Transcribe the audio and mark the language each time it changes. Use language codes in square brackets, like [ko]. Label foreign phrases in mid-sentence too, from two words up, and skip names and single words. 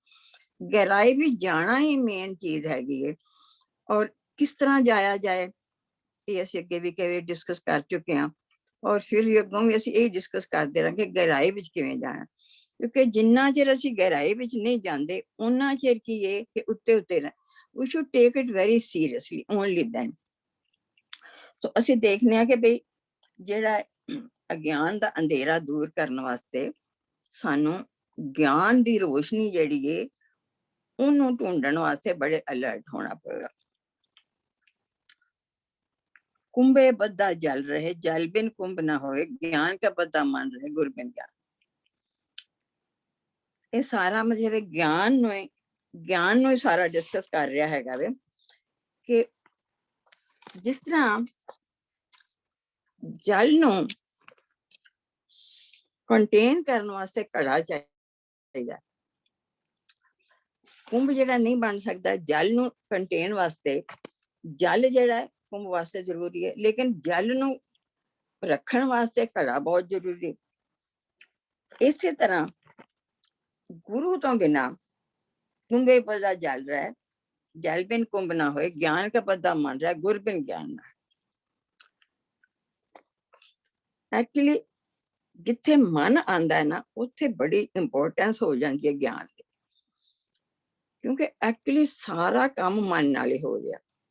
[pa] ਗਹਿਰਾਈ ਵਿੱਚ ਜਾਣਾ ਹੀ ਮੇਨ ਚੀਜ਼ ਹੈਗੀ ਹੈ। ਔਰ ਕਿਸ ਤਰ੍ਹਾਂ ਜਾਇਆ ਜਾਏ ਇਹ ਅਸੀਂ ਅੱਗੇ ਵੀ ਕਈ ਡਿਸਕਸ ਕਰ ਚੁੱਕੇ ਹਾਂ, ਔਰ ਫਿਰ ਵੀ ਅੱਗੋਂ ਵੀ ਅਸੀਂ ਇਹ ਡਿਸਕਸ ਕਰਦੇ ਰਹਾਂਗੇ ਗਹਿਰਾਈ ਵਿੱਚ ਕਿਵੇਂ ਜਾਣਾ। ਕਿਉਂਕਿ ਜਿੰਨਾ ਚਿਰ ਅਸੀਂ ਗਹਿਰਾਈ ਵਿੱਚ ਨਹੀਂ ਜਾਂਦੇ ਉਹਨਾਂ ਚਿਰ ਕੀ ਹੈ ਕਿ ਉੱਤੇ ਉੱਤੇ [en] we should take it very seriously only then। [pa] ਸੋ ਅਸੀਂ ਦੇਖਦੇ ਹਾਂ ਕਿ ਬਈ ਜਿਹੜਾ ਅਗਿਆਨ ਦਾ ਅੰਧੇਰਾ ਦੂਰ ਕਰਨ ਵਾਸਤੇ ਸਾਨੂੰ ਗਿਆਨ ਦੀ ਰੋਸ਼ਨੀ ਜਿਹੜੀ ਹੈ ਉਹਨੂੰ ਢੂੰਡਣ ਵਾਸਤੇ ਬੜੇ ਅਲਰਟ ਹੋਣਾ ਪਵੇਗਾ। [hi] कुंभे बद्दा जल रहे, जल बिन कुंभ ना होए, ज्ञान का बद्दा मन रहे, गुर बिन ज्ञान। [pa] ਇਹ ਸਾਰਾ ਮਤਲਬ ਗਿਆਨ ਨੂੰ ਸਾਰਾ ਡਿਸਕਸ ਕਰ ਰਿਹਾ ਹੈਗਾ ਵੇ ਕਿ ਜਿਸ ਤਰ੍ਹਾਂ ਜਲ ਨੂੰ ਕੰਟੇਨ ਕਰਨ ਵਾਸਤੇ ਘੜਾ ਚਾਹੀਦਾ, ਕੁੰਭ ਜਿਹੜਾ ਨਹੀਂ ਬਣ ਸਕਦਾ, ਜਲ ਨੂੰ ਕੰਟੇਨ ਵਾਸਤੇ ਜਲ ਜਿਹੜਾ ਕੁੰਭ ਵਾਸਤੇ ਜ਼ਰੂਰੀ ਹੈ, ਲੇਕਿਨ ਜਲ ਨੂੰ ਰੱਖਣ ਵਾਸਤੇ ਘੜਾ ਬਹੁਤ ਜ਼ਰੂਰੀ ਹੈ। ਇਸੇ ਤਰ੍ਹਾਂ [hi] गुरु तो बिना कुंभे बदा जल रहा है, जल बिन कुंभ ना होए, ज्ञान का बदा मन रहा है, गुर बिन ज्ञान ना। एक्चुअली [pa] ਜਿੱਥੇ ਮਨ ਆਂਦਾ ਹੈ ਨਾ ਉੱਥੇ [hi] बड़ी इंपोर्टेंस हो जाती है ज्ञान की, क्योंकि एक्चुअली सारा काम मन नाल ही हो गया।